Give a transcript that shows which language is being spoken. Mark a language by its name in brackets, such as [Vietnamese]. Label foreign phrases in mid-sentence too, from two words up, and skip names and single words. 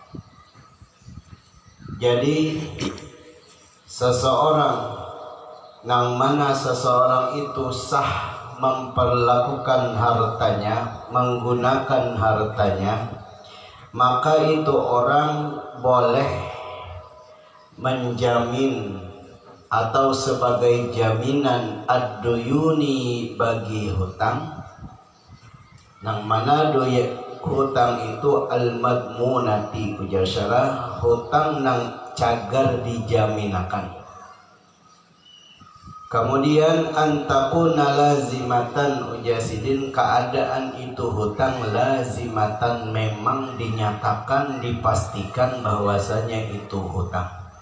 [Banjar] Jadi seseorang nang mana seseorang itu sah memperlakukan hartanya, menggunakan hartanya, maka itu orang boleh menjamin atau sebagai jaminan ad-duyuni bagi hutang, nang mana hutang itu al-madmunati ujar syarah, hutang nang cagar dijaminakan. Kemudian [Arabic] أن تكون لازمة [Banjar] ujasidin, keadaan itu hutang lazimatan memang dinyatakan, dipastikan bahwasanya itu hutang.